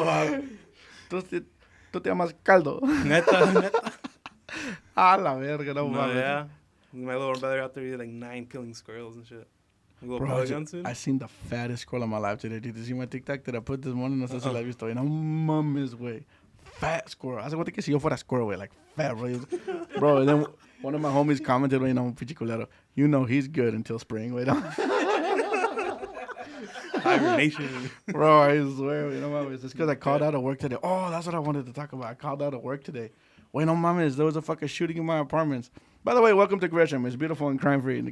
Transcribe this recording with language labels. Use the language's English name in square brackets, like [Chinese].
[Spanish] No, mames. Tú te llamas Caldo. Neta. A la verga, no No, mames. [English] yeah. My little brother out there, he had like 9 killing squirrels and shit. A little Bro, polygon suit. I seen the fattest squirrel in my life today. Did you see my TikTok that I put this morning? [Spanish] No sé si la has visto. Y no mames, güey. Fat squirrel. Hace cuenta que si yo fuera squirrel, güey. [English] Like, fat, bro. Bro, and then one of my homies commented, güey, [Spanish] no, pinche culero. [English] You know he's good until spring, güey. No? Hibernation. Bro, I swear, güey, [Spanish] no mames. [English] It's because I called out of work today. Oh, that's what I wanted to talk about. I called out of work today. Wait, [Spanish] no mames. [English] There was a fucking shooting in my apartments. By the way, welcome to Gresham. It's beautiful and crime-free.